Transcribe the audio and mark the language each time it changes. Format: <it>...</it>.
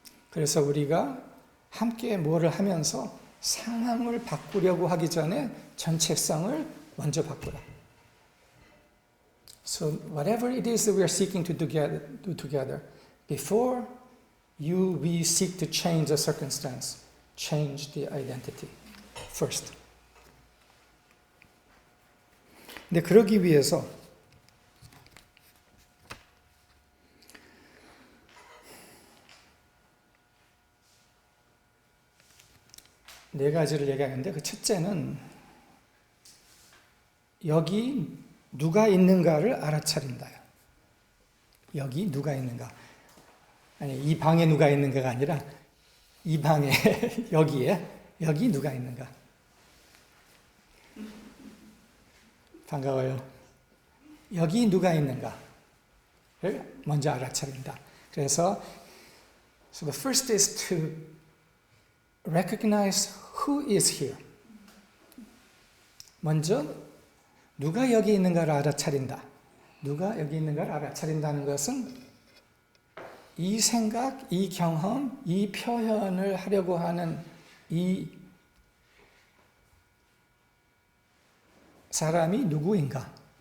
<ko>그래서 우리가 함께 뭐를 하면서 상황을 바꾸려고 하기 전에 정체성을 먼저 바꾸라.</ko> <en>So whatever it is that we are seeking to do together, before we seek to change the circumstance, change the identity first.</en> <ko>근데 그러기 위해서 네 가지를 얘기하는데 그 첫째는 여기 누가 있는가를 알아차린다. 여기 누가 있는가. 아니, 이 방에 누가 있는가가 아니라 이 방에, 여기에, 여기 누가 있는가. 반가워요. 여기 누가 있는가를 먼저 알아차린다.</ko> <en>그래서 so the first is to recognize who is here.</en> <ko>먼저 누가 여기 있는가를 알아차린다. 누가 여기 있는가를 알아차린다는 것은 이 생각, 이 경험, 이 표현을 하려고 하는 이 사람이 누구인가.</ko>